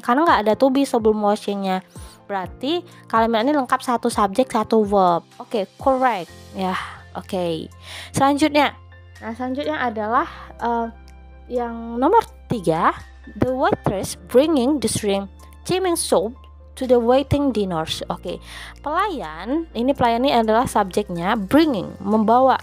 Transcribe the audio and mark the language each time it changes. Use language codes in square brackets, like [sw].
[id] Karena nggak ada to be sebelum washing-nya. Berarti kalimat ini lengkap satu subjek, satu verb. Oke, correct ya. Oke. Selanjutnya adalah yang nomor 3. [en] The waitress bringing the shrimp steaming soup to the waiting diners. Oke. [id] Pelayan ini adalah subjeknya, bringing, membawa.